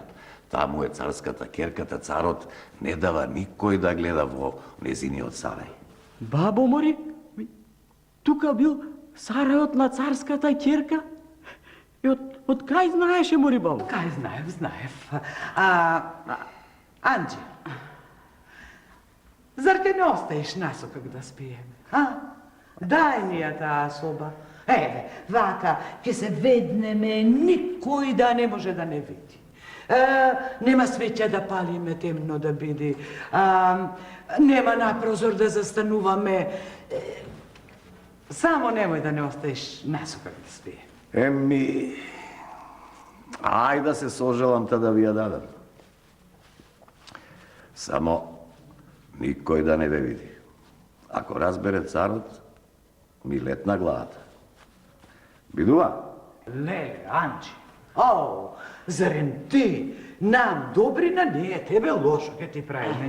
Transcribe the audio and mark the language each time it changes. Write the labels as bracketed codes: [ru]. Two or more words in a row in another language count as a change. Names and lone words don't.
[mk] Таму е царската керката, царот не дава никој да гледа во незиниот Сарај. Бабо мори, тука бил Сарајот на царската керка? И од кај знаеше мори бабо? Кај знаев. Анđe, зар те не оставаш насокак да спиеме, Дај ми ја та соба. Вака, ќе се ведneме, никој да не може да не види. Нема свеќа да палиме темно да биди. Нема на прозор да застанувame. Само немој да не оставаш насокак да спиеме. Ај да се сожалам та да ви ја дадам. Само никој да не ве види. Ако разбере царот, ми летна главата. Бидува? Леле, Анđe, зарем ти нам добрина, ние тебе лошо ке ти правиме.